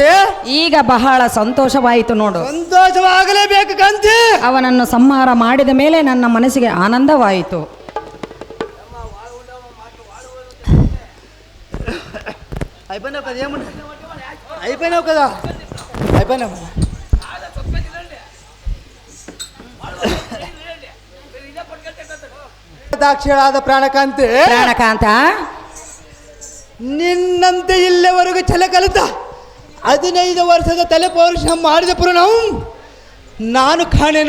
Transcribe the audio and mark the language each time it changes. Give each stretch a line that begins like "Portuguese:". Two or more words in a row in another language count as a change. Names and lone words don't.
Kannada: ಈಗ ಬಹಳ ಸಂತೋಷವಾಯಿತು ನೋಡು. ಸಂತೋಷವಾಗಲೇಬೇಕು ಕಾಂತಿ. ಅವನನ್ನು ಸಂಹಾರ ಮಾಡಿದ ಮೇಲೆ ನನ್ನ ಮನಸ್ಸಿಗೆ ಆನಂದವಾಯಿತು.
Telugu: అయిపోయినావు కదా, ఏముంది అయిపోయినావు కదా, అయిపోయినావు.
Kannada: ದಾಕ್ಷಿಣಾದ ಪ್ರಾಣಕಾಂತಿ, ಪ್ರಾಣಕಾಂತ, ನಿನ್ನಂತೆ ಇಲ್ಲಿವರೆಗೂ ಛಲ ಕಲಿತ 15 ವರ್ಷದ ತಲೆ ಪೌರುಷ ಮಾಡಿದ ಪುರಾಣ ನಾನು ಕಾಣೆನು.